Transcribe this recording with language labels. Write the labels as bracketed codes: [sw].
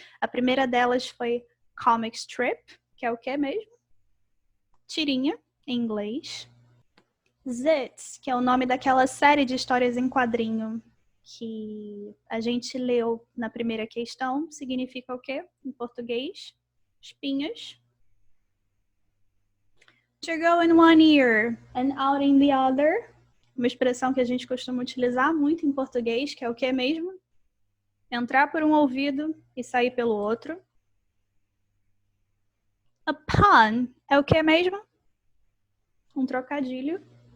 [pt] A primeira delas foi comic strip, que é o que mesmo? Tirinha, em inglês. Zits, que é o nome daquela série de histórias em quadrinho que a gente leu na primeira questão significa o quê? Em português, espinhas. [en] To go in one ear and out in the other. [pt] Uma expressão que a gente costuma utilizar muito em português, que é o que mesmo? Entrar por um ouvido e sair pelo outro. A pun é o que mesmo? Um trocadilho.